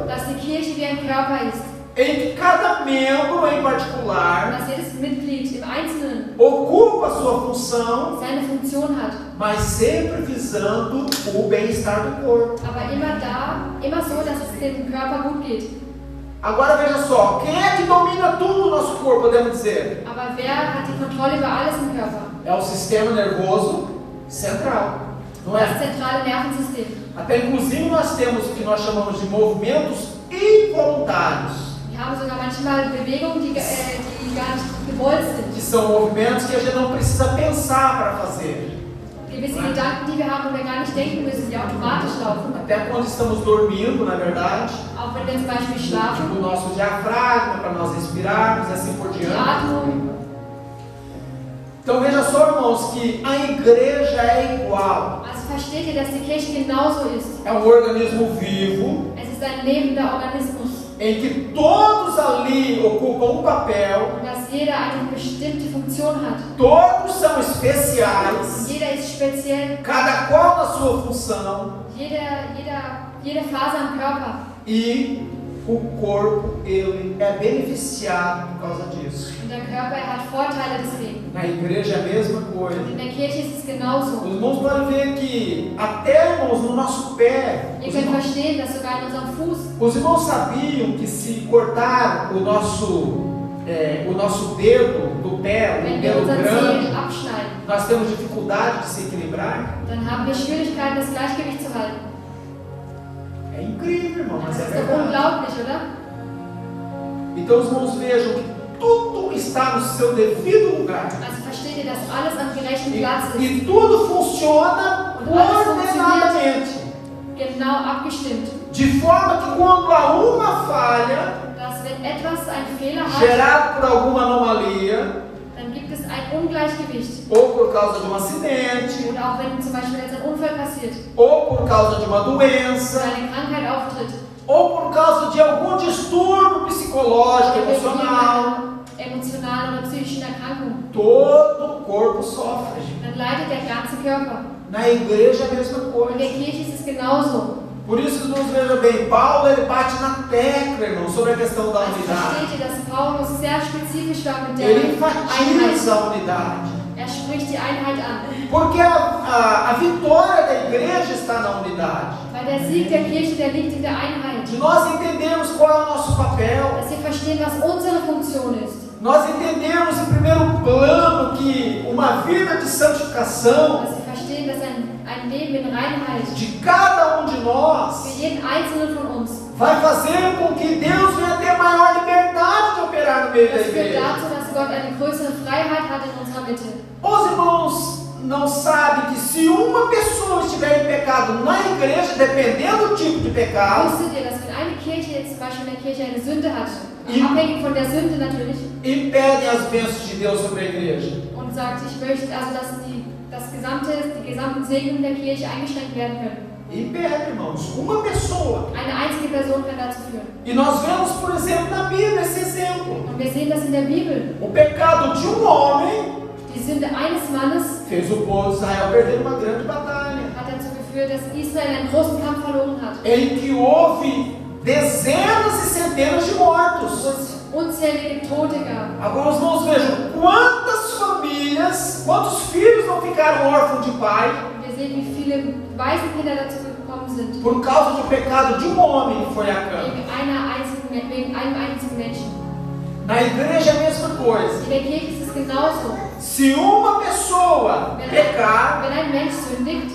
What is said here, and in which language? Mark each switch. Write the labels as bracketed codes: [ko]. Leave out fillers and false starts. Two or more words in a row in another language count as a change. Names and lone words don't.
[de] Dass die Kirche wie ein Körper ist. [pt] em que cada membro em particular [de] Dass jedes Mitglied im Einzelnen [pt] ocupa a sua função, [de] seine Funktion hat. [pt] mas sempre visando o bem-estar do corpo. [de] Aber immer so, dass es dem Körper gut geht. [pt] Agora veja só, quem é que domina tudo o nosso corpo, podemos dizer? [de] Aber wer hat die Kontrolle über alles im Körper? [pt] É o sistema nervoso central, não [de] Das [pt] é? [de] zentrale Nervensystem. [pt] Até inclusive nós temos o que nós chamamos de movimentos involuntários, [de] Wir haben sogar manchmal Bewegungen, die gar nicht gewollt sind. [pt] que são movimentos que a gente não precisa pensar para fazer. [de] Gewisse Gedanken, die wir haben, wo wir gar nicht denken müssen, die automatisch laufen. [pt] Até quando estamos dormindo, na verdade, [de] Auch wenn wir zum Beispiel schlafen, [pt] o nosso diafragma para nós respirarmos e assim por [de] die [pt] diante. [de] Atmung. [pt] Então veja só, irmãos, que a igreja é igual. [de] Also versteht ihr, dass die Kirche genauso ist. [pt] É um organismo vivo [de] Es ist ein lebender Organismus. [pt] em que todos ali ocupam um papel, [de] Und dass jeder eine bestimmte Funktion hat. [pt] todos são especiais, [de] Jeder ist speziell. [pt] cada qual na sua função, [de] Jede Phase am Körper. [pt] e o corpo ele é beneficiado por causa disso. [de] Und der Körper hat Vorteile deswegen. [pt] Na igreja é a mesma coisa. [de] Und in der Kirche ist es genauso. [pt] Os irmãos podem ver que até, irmãos, no nosso pé, [de] Ihr könnt verstehen, dass sogar in unserem Fuß, [pt] os irmãos sabiam que se cortar o nosso dedo do pé, [de] wenn [pt] o [de] wir [pt] dedo [de] unseren [pt] grande, [de] Zeh abschneiden, [pt] nós temos dificuldade de se equilibrar. [de] dann haben wir Schwierigkeiten, das Gleichgewicht zu halten. [pt] É incrível, irmão, mas [de] Das [pt] é [de] ist doch [pt] verdade. [de] unglaublich, oder? [pt] Então os irmãos vejam que tudo está no seu devido lugar. [de] Also versteht ihr, dass alles am gerechten Platz ist. [pt] E tudo funciona ordenadamente. [de] Genau abgestimmt. [pt] De forma que quando há uma falha, [de] Dass wenn etwas einen Fehler hat, [pt] gerado por alguma anomalia, [de] dann gibt es ein Ungleichgewicht. [pt] ou por causa de um acidente, [de] Oder auch wenn zum Beispiel jetzt ein Unfall passiert [pt] ou por causa de uma [de] oder [pt] doença, [de] eine Krankheit auftritt [pt] ou por causa de algum distúrbio psicológico, [de] oder wegen [pt] emocional, [de] einer emotionalen oder psychischen Erkrankung, [pt] todo o corpo sofre. [de] dann leidet der ganze Körper. [pt] Na igreja é a mesma [de] In [pt] coisa. [de] der Kirche ist es genauso. [pt] Por isso, irmãos, vejam bem, Paulo ele bate na tecla, irmão, sobre a questão da [de] Also [pt] unidade. [de] versteht ihr, dass Paulus sehr spezifisch war mit der [pt] Ele [de] Einheit. [pt] enfatiza a unidade. [de] Er spricht die Einheit an. [pt] Porque a vitória da igreja está na unidade. [de] Weil der Sieg der Kirche, der liegt in der Einheit. [pt] De nós entendermos qual é o nosso papel. [de] Dass wir verstehen, was unsere Funktion ist. [pt] Nós entendemos em primeiro plano que uma vida de santificação [de] Dass wir verstehen, dass ein Leben in Reinheit [pt] de cada de [de] für [pt] nós [de] jeden Einzelnen von uns, [pt] vai fazer com que Deus venha ter maior liberdade de operar no meio da [de] das führt [pt] igreja. [de] dazu, dass Gott eine größere Freiheit hat in unserer Mitte. [pt] Os irmãos não sabem que se uma pessoa estiver em pecado na igreja, dependendo do tipo de pecado, [de] Wusstet ihr, dass wenn eine Kirche jetzt zum Beispiel in der Kirche eine Sünde hat, Ja. abhängig von der Sünde natürlich, [pt] impedem as bênçãos de Deus sobre a igreja. [de] und sagt, ich möchte also, dass die gesamten Segnungen der Kirche eingeschränkt werden können. [pt] Impede, irmãos. Uma pessoa. [de] Eine einzige Person kann dazu führen. [pt] E nós vemos, por exemplo, na Bíblia esse exemplo. [de] Und wir sehen das in der Bibel. [pt] O pecado de homem [de] Die Sünde eines Mannes [pt] fez o povo de Israel perder uma grande batalha, [de] hat dazu geführt, dass Israel einen großen Kampf verloren hat. [pt] em que houve dezenas e centenas de mortos. [de] Wo es unzählige Tote gab. [pt] Agora os irmãos vejam quantas famílias, quantos filhos não ficaram órfãos de pai [de] Und wir sehen, wie viele Waisenkinder dazu gekommen sind. [pt] por causa do pecado de um homem que foi a cama. [de] Wegen einem einzigen Menschen. [pt] Na igreja é a mesma coisa. [de] In der Kirche ist es genauso. [pt] Se uma pessoa pecar, [de] Wenn ein Mensch sündigt,